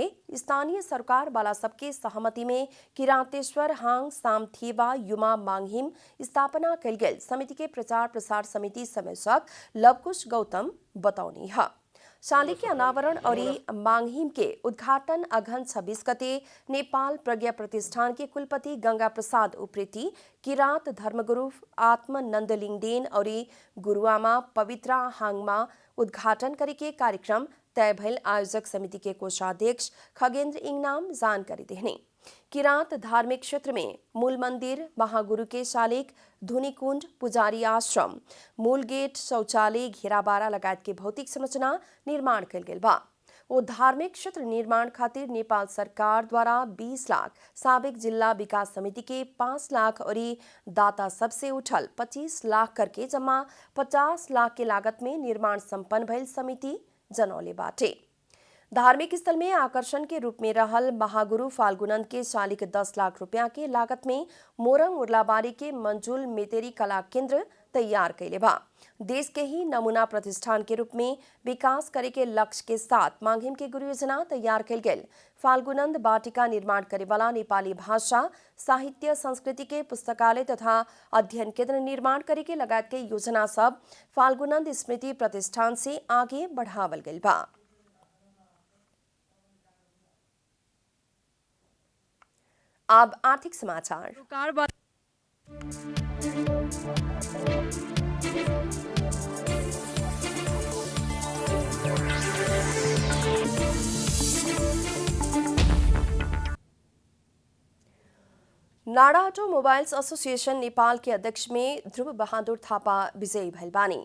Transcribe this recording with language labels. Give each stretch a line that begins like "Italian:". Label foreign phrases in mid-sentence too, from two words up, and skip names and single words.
Bhojpuri: स्थानीय सरकार वाला सबके सहमति में किरातेश्वर हांग सामथेवा युमा मांगहिम स्थापना कल गेल समिति के प्रचार प्रसार समिति संयोजक लवकुश गौतम बतौनी है। शालिक के अनावरण और मांगहिम के उद्घाटन अघन 26 गते नेपाल प्रज्ञा प्रतिष्ठान के कुलपति गंगा प्रसाद उप्रेती, किरात धर्मगुरु आत्मानंद लिंगदेन और गुरुआमा पवित्रा हांगमा उद्घाटन करके कार्यक्रम तय भइल आयोजक समिति के कोषाध्यक्ष खगेन्द्र इंगनाम जानकारी देने। किरात धार्मिक क्षेत्र में मूल मंदिर, महागुरु के शालिक, धुनीकुंड, पुजारी आश्रम, मूल गेट, शौचालय, घेराबारा लगायत के भौतिक संरचना निर्माण कल गेल बा। वो धार्मिक क्षेत्र निर्माण खातिर नेपाल सरकार द्वारा 20 लाख, साबिक जिला विकास समिति के 5 लाख और दाता सबसे उठल 25 लाख करके जमा 50 लाख के लागत में निर्माण संपन्न भइल समिति जनौले बाटे। धार्मिक स्थल में आकर्षण के रूप में रहल महागुरु फाल्गुनंद के शालिक 10 लाख रुपया के लागत में मोरंग उर्लाबारी के मंजुल मेतेरी कला केंद्र तैयार कैले बा। देश के ही नमूना प्रतिष्ठान के रूप में विकास करे के लक्ष्य के साथ मांगहिम के गुरु योजना तैयार कैल गेल फाल्गुनंद वाटिका निर्माण करे वाला नेपाली भाषा, साहित्य, संस्कृति के पुस्तकालय तथा अध्ययन केंद्र निर्माण करे के लगायत के योजना सब फाल्गुनंद स्मृति प्रतिष्ठान से आगे बढ़ावल गइल बा। अब आर्थिक समाचार। नाडा ऑटोमोबाइल्स एसोसिएशन नेपाल के अध्यक्ष में ध्रुव बहादुर थापा विजयी भइल बानी।